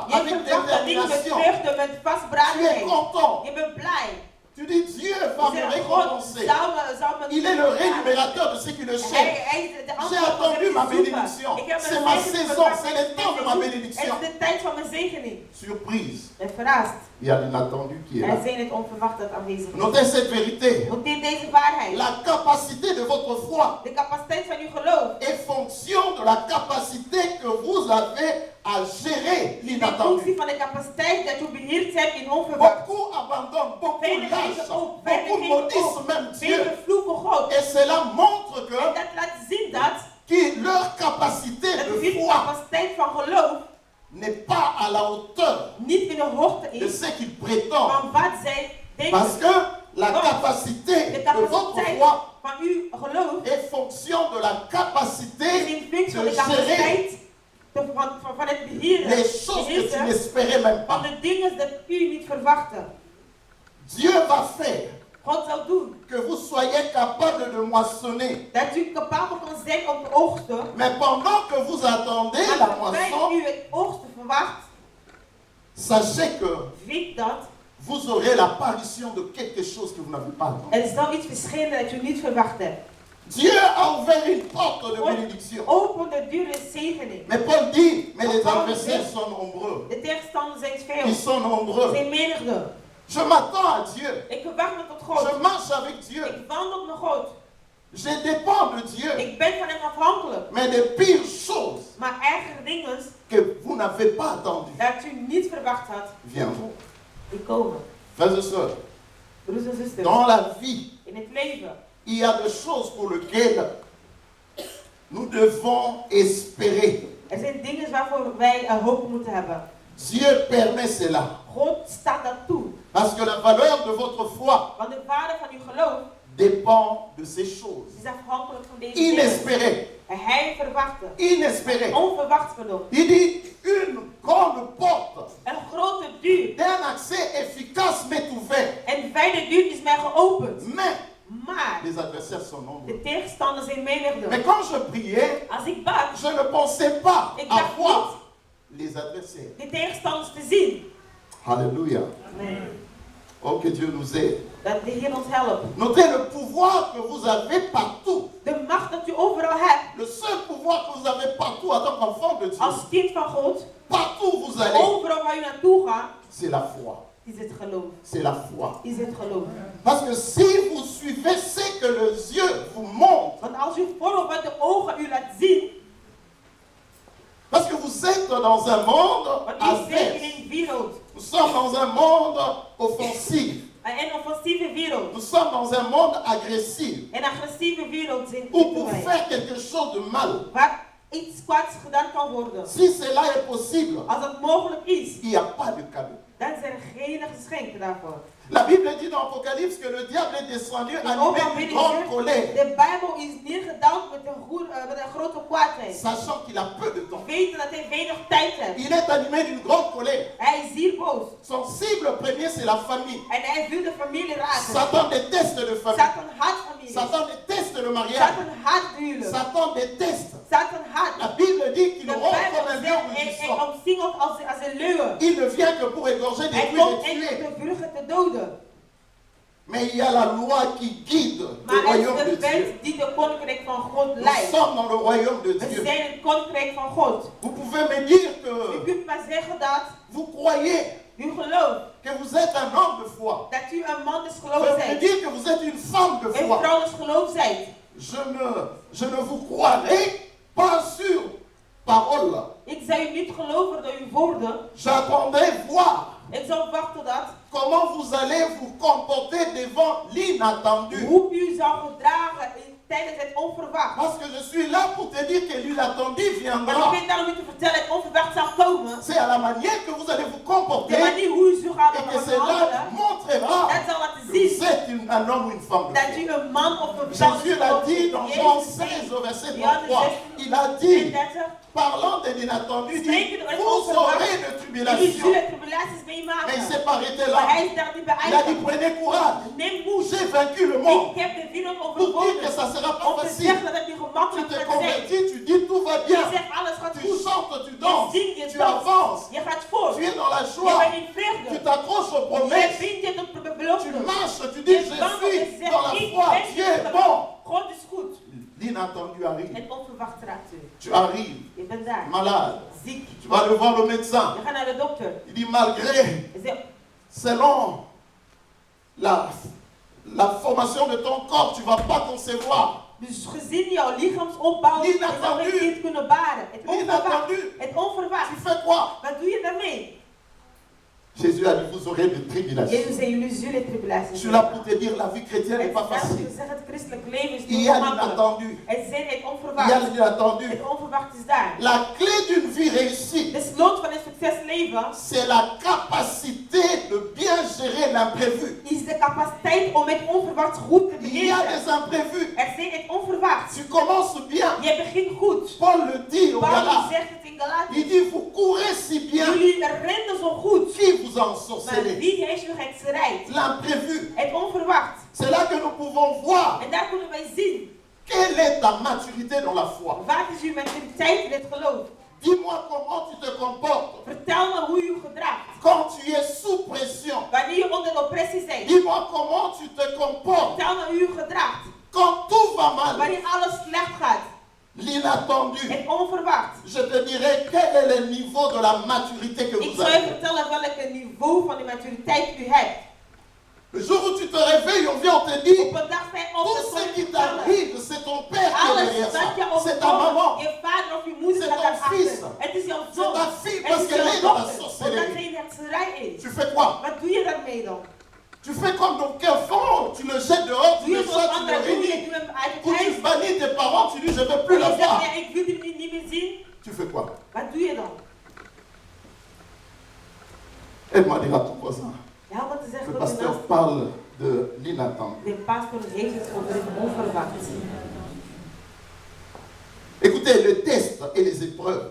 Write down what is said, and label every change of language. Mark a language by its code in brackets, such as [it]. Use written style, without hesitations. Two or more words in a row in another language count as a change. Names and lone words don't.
[fr] Je avec [nl] verwacht dat dingen met [fr] détermination. [nl] vreugde, met [fr] Tu es [nl] vastberadenheid. [fr] content. [nl] Je bent blij. [fr] Tu dis, Dieu va Je me [nl] zegt, [fr] récompenser. [nl] zou me [fr] Il est le rémunérateur de ceux qui le cherchent. [nl] Hij is de [fr] J'ai [nl] antwoord van [fr] attendu de ma [nl] zoeken. [fr] bénédiction. [nl] Ik heb [fr] C'est [nl] mijn [fr] ma [nl] zegening [fr] saison, [nl] verwacht. [fr] c'est le temps de ma bénédiction. [nl] Het is de tijd van mijn zegening. [fr] Surprise, [nl] En verrast. [fr] il y a l'inattendu qui est là. [nl] Er zijn het onverwacht dat aanwezig is. [fr] Notez cette vérité. [nl] Noteer deze waarheid. [fr] La capacité de votre foi [nl] De capaciteit van uw geloof [fr] est fonction de la capacité que vous avez à gérer [nl] is in [fr] l'inattendu. [nl] functie van de capaciteit dat u beheerd hebt in onverwacht. [fr] Beaucoup abandonnent, beaucoup [nl] Velen [fr] lâchent, [nl] geven op, [fr] beaucoup [nl] velen geven [fr] maudissent [nl] op. [fr] même Dieu. [nl] Velen vloeken God. [fr] Et cela montre [nl] En [fr] que [nl] dat laat zien dat [fr] leur capacité [nl] dat [fr] de [nl] hun [fr] foi [nl] capaciteit van geloof [fr] n'est pas à la hauteur [nl] niet in de hoogte [fr] de [nl] is [fr] ce qu'ils prétendent. [nl] van wat zij [fr] Parce [nl] denken. [fr] que la [nl] Want [fr] capacité [nl] de [fr] de votre [nl] capaciteit [fr] foi [nl] van uw geloof [fr] est fonction de la [nl] is [fr] capacité [nl] in functie van [fr] de de gérer [nl] capaciteit van het beheren. [fr] les choses que tu [nl] beheersen [fr] n'espérais même [nl] van [fr] pas. [nl] de dingen dat u niet verwachtte. [fr] Dieu va faire [nl] God zal doen [fr] que vous soyez capable de moissonner. [nl] Dat u capabel kan zijn om te oogsten. [fr] Mais pendant que vous attendez la [nl] Maar terwijl [fr] moisson, [nl] u het oogsten verwacht, [fr] sachez que [nl] weet dat [fr] vous aurez l'apparition de quelque chose que vous n'avez pas attendu. [nl] er zal iets verschijnen dat u niet verwacht hebt. [fr] Dieu a ouvert une porte de bénédiction. [nl] Open de deur is zegening. [fr] Mais Paul dit, mais les adversaires sont nombreux. [nl] De tegenstanders zijn [fr] Ils [nl] veel. [fr] sont nombreux. [nl] Zijn menigte. [fr] Je m'attends à Dieu. [nl] Ik verwacht me tot [fr] Je [nl] God. [fr] marche avec Dieu. [nl] Ik wandel met God. [fr] Je dépends de Dieu. [nl] Ik ben van hem afhankelijk. [fr] Mais des pires choses [nl] Maar erger dingen [fr] que vous n'avez pas attendues [nl] dat u niet verwacht had, [fr] viendront. [nl] die komen. [fr] Frères et sœurs, [nl] Broers en zusters, [fr] dans la vie, [nl] in het leven, [fr] il y a des choses pour lesquelles nous devons espérer. [nl] er zijn dingen waarvoor wij hoop moeten hebben. [fr] Dieu permet cela. [nl] God staat dat toe. [fr] Parce que la valeur de votre foi [nl] Want de waarde van uw geloof [fr] dépend de ces choses. [nl] is afhankelijk van deze dingen. [fr] Inespérées. [nl] En hij verwachtte. [fr] Inespérées. [nl] Onverwachts genoeg. [fr] Il dit une grande porte [nl] Een grote deur. [fr] d'un accès efficace m'est ouverte. [nl] En fijne deur is mij geopend. [fr] Mais [nl] Maar [fr] les adversaires sont nombreux. [nl] de tegenstanders zijn menigte. [fr] Mais quand je priais, [nl] Als ik bad, [fr] je ne pensais pas [nl] Ik dacht [fr] avoir les adversaires. [nl] de tegenstanders te zien. [fr] Alléluia. [nl] Nee. [fr] Oh, que Dieu nous aide. [nl] Dat de Heer ons helpt. [fr] Notez le pouvoir que vous avez partout. [nl] De macht dat u overal hebt. [fr] Le seul pouvoir que vous avez partout en tant qu'enfant de Dieu, [nl] Als kind van God. [fr] partout où vous allez, [nl] Overal waar u naartoe gaat. [fr] c'est la foi. [nl] Is het geloof. [fr] C'est la foi. [nl] Is het geloof. [fr] Parce que si vous suivez ce que les yeux vous montrent, [nl] Want als u volgt wat de ogen u laat zien. [fr] parce que vous êtes dans un monde [nl] Want u zit in [fr] adverse. [nl] een wereld. [fr] Nous sommes dans un monde offensif. [nl] Een offensieve wereld. [fr] Nous sommes dans un monde agressif. [nl] Een agressieve wereld zitten [fr] Où pour [nl] wij. [fr] faire quelque chose de mal, [nl] Waar iets kwaads gedaan kan worden. [fr] si cela est possible, [nl] Als dat mogelijk is. [fr] il n'y a pas de cadeau. [nl] Dan zijn er geen geschenken daarvoor. [fr] La Bible dit dans Apocalypse que le diable est descendu animé d'une grande colère, [nl] De Bijbel is neergedaald met een grote kwaadheid. [fr] sachant qu'il a peu de temps. [nl] Weten dat hij weinig tijd heeft. [fr] Il est animé d'une grande colère. [nl] Hij is hier boos. [fr] Son cible premier, c'est la famille. [nl] En hij wil de familie raken. [fr] Satan déteste de famille. [nl] Satan haat familie. [fr] Satan déteste le mariage. [nl] Satan haat huwelijk. [fr] Satan déteste. [nl] Satan haat. [fr] La Bible dit qu'il [nl] De [fr] rompt [nl] Bijbel [fr] comme un [nl] zegt, [fr] lion [nl] hij [fr] rugissant. [nl] omsingelt als een leeuw. [fr] Il ne vient que pour égorger, [nl] Hij [fr] détruire [nl] komt [fr] et [nl] enkel [fr] tuer. [nl] te vluchten te doden. [fr] Mais il y a la loi qui guide le [nl] Maar het [fr] royaume [nl] is [fr] de de Dieu. [nl] wet die de koninkrijk van God [fr] Nous [nl] leidt. [fr] sommes dans le royaume de [nl] We [fr] Dieu. [nl] zijn het koninkrijk van God. [fr] Vous pouvez me dire [nl] U [fr] que [nl] kunt maar zeggen dat [fr] vous croyez [nl] u gelooft [fr] que vous êtes un homme de foi. [nl] dat u een man des [fr] Vous [nl] geloofs [fr] pouvez me [nl] bent. [fr] dire que vous êtes une femme de [nl] Een [fr] foi. [nl] vrouw des geloofs bent. [fr] Je ne vous croirai pas sur parole. [nl] Ik zou u niet geloven door uw woorden. [fr] J'attendais voir [nl] Ik zou wachten dat [fr] comment vous allez vous comporter devant l'inattendu. [nl] hoe u zou gedragen tijdens het onverwacht. [fr] Parce que je suis là pour te dire que l'inattendu [nl] Maar ik [fr] viendra. [nl] ben daar om u te vertellen, het onverwacht zal komen. [fr] C'est à la manière que vous allez vous [nl] De [fr] comporter [nl] manier hoe u zich gaat [fr] et que cela [nl] handelen, [fr] montrera [nl] dat zal laten [fr] que vous [nl] zien [fr] êtes un homme ou une femme de [nl] dat [fr] foi. [nl] u een man of een vrouw [fr] Jésus l'a dit dans Jean 16 au verset 33. Il a dit, parlant de l'inattendu, il dit, vous aurez de [nl] jullie [fr] tribulation. [nl] zullen tribulaties [fr] Mais il [nl] meemaken. [fr] ne s'est pas arrêté [nl] Maar [fr] là. [nl] hij is daar niet bij [fr] Il a dit, [nl] eindig. [fr] prenez courage. [nl] Neem moed. [fr] J'ai vaincu le monde. [nl] Ik heb de wereld [fr] Pour dire que [nl] overwonnen. [fr] ça ne sera pas [nl] Om te [fr] facile. [nl] zeggen dat het niet [fr] Tu [nl] gemakkelijk [fr] te [nl] gaat zijn. [fr] convertis, tu dis tout va [nl] Je [fr] bien. [nl] zegt alles gaat [fr] Tu [nl] goed. [fr] chantes, tu [nl] Je [fr] danses, [nl] zingt, je [fr] tu [nl] danst. [fr] avances. [nl] Je gaat voort. [fr] Tu es dans la [nl] Je [fr] joie. [nl] bent in [fr] Tu [nl] vreugde. [fr] t'accroches aux [nl] Je [fr] promesses. [nl] vindt je op de [fr] Tu [nl] belofte. [fr] marches, tu dis, je suis dans la foi. Dieu est bon. [nl] God is goed. [fr] L'inattendu arrive. [nl] Het onverwacht raakt u. [fr] Tu arrives, [nl] Je bent daar. [fr] malade. [nl] Ziek. [fr] Tu vas aller voir le médecin. [nl] Je gaat naar de dokter. [fr] Il dit, malgré, [nl] Je zegt, [fr] selon la formation de ton corps, tu ne vas pas concevoir. [nl] dus gezien jouw lichaamsopbouw, je zal geen kind kunnen baren. Het onverwacht. [fr] L'inattendu. [nl] Het onverwacht. [fr] Tu fais quoi? [nl] Wat doe je daarmee? [fr] Jésus a dit, vous aurez des tribulations. [nl] Jezus zei, jullie zullen [fr] Je [nl] tribulaties [fr] suis là pour te dire, la vie chrétienne n'est pas [nl] Het [fr] facile. [nl] zeggen, het christelijk leven is [fr] Il [nl] niet [fr] y a [nl] gemakkelijk. [fr] l'inattendu. [nl] Het zijn het [fr] Il y a [nl] onverwacht. [fr] l'inattendu. [nl] Het onverwacht is daar. [fr] La clé d'une vie réussie, [nl] De slot van een succesleven [fr] c'est la capacité de bien gérer l'imprévu. [nl] is de capaciteit om het onverwacht goed te [fr] Il y a [nl] beheersen. [fr] des imprévus. [nl] Er zijn het onverwacht. [fr] Tu commences bien. [nl] Je begint goed. [fr] Paul le dit au [nl] Paulus [fr] Galates. [nl] zegt het in Galaten. [fr] Il dit, vous courez si bien. [nl] Jullie rennen zo goed. [fr] Qui vous a [nl] Maar [fr] ensorcelé? [nl] wie heeft u hekserij? [fr] L'imprévu. [nl] Het onverwacht. [fr] C'est là que nous pouvons voir [nl] En daar kunnen wij zien. [fr] quelle est ta maturité dans la foi. [nl] Wat is uw maturiteit in het geloof? [fr] Dis-moi comment tu te comportes [nl] Vertel me hoe u gedraagt. [fr] quand tu es sous pression. [nl] Wanneer je onder de oppressie bent. [fr] Dis-moi comment tu te comportes [nl] Vertel me hoe u gedraagt. [fr] quand tout va mal. [nl] Wanneer alles slecht gaat. [fr] L'inattendu. [nl] Het onverwacht. [fr] Je te dirai quel est le niveau de la maturité que [nl] Ik [fr] vous [nl] zal je [fr] avez. [nl] vertellen welk niveau van de maturiteit u hebt. [fr] Le jour où tu te réveilles, on vient, on te dit, [nl] Op een dag zijn [fr] tout [nl] onze [fr] ce qui [nl] vertellen. [fr] t'arrive, c'est ton père qui est [nl] Alles [fr] derrière ça. [nl] dat je [fr] C'est ta maman. [nl] overkomt, je vader of je moeder [fr] C'est [nl] staat [fr] ton fils. [nl] daarachter. Het is jouw [fr] C'est [nl] zoon. [fr] ta fille [nl] Het [fr] parce [nl] is [fr] qu'elle est [nl] jouw [fr] dans la [nl] dochter. Omdat [fr] sorcellerie. [nl] zij in de hekserij is. [fr] Tu fais quoi? [nl] Wat doe je daarmee dan? [fr] Tu fais comme ton enfant, tu le jettes dehors, tu [nl] Doe [fr] le [nl] je zoals [fr] jettes, tu le [nl] anderen doen, je [fr] réunis. [nl] doet hem uit het [fr] Ou [nl] huis. [fr] tu bannis tes parents, tu dis je ne veux plus [nl] En [fr] le [nl] je zegt, [fr] voir. [nl] ja, ik wil hem niet meer zien. [fr] Tu fais quoi? [nl] Wat doe je dan? [fr] Aide-moi à dire à ton voisin. [nl] Ja, wat te zeggen [fr] Le [nl] tot je [fr] pasteur [nl] naast. [fr] parle de l'inattendu. [nl] De pastor heeft het over het onverwacht. [fr] Écoutez, le test et les épreuves